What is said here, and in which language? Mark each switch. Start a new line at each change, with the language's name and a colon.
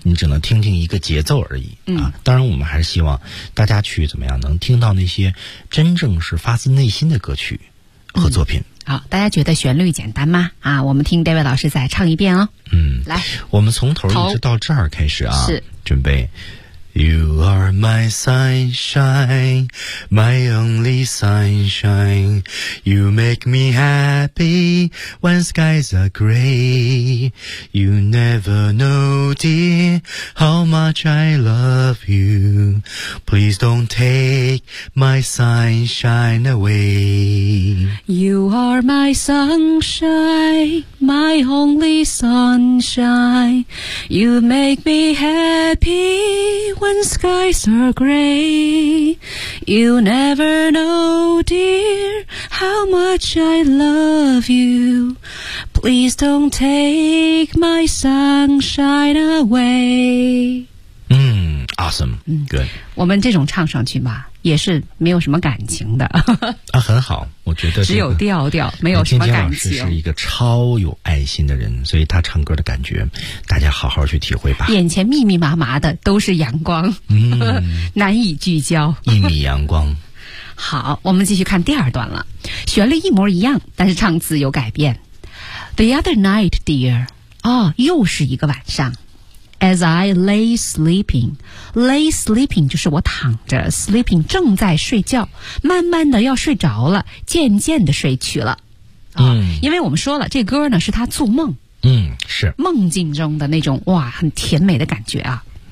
Chinese: 你只能听听一个节奏而已啊。当然，我们还是希望大家去怎么样，能听到那些真正是发自内心的歌曲和作品。嗯，好，大家觉得旋律简单吗？啊，我们听 David 老师再唱一遍哦。嗯，来，我们从头一直到这儿开始啊。是，准备。
English: You are my sunshine, my only sunshine. You make me happy when skies are gray. You never know, dear, how much I love you. Please don't take my sunshine away. You are my sunshine, my only sunshine. You make me happy when skies are gray. You never know, dear, how much I love you. Please don't take my sunshine away. 嗯 ，awesome，嗯，good。
Chinese: 我们这种唱上去吧，也是没有什么感情的。啊，很好，我觉得、这个、只有调调，没有什么感情。金金老师是一个超有爱心的人，所以他唱歌的感觉，大家好好去体会吧。眼前密密麻麻的都是阳光，嗯，难以聚焦。一米阳光。好，我们继续看第二段了，旋律一模一样，但是唱词有改变。
English: The other night, dear， 哦，
Chinese: 又是一个晚上。
English: As I lay sleeping
Chinese: 就是我躺着 ，sleeping 正在睡觉，慢慢的要睡着了，渐渐的睡去了。嗯，因为我们说了，这歌呢是他做梦，嗯，是梦境中的那种哇，很甜美的感觉啊，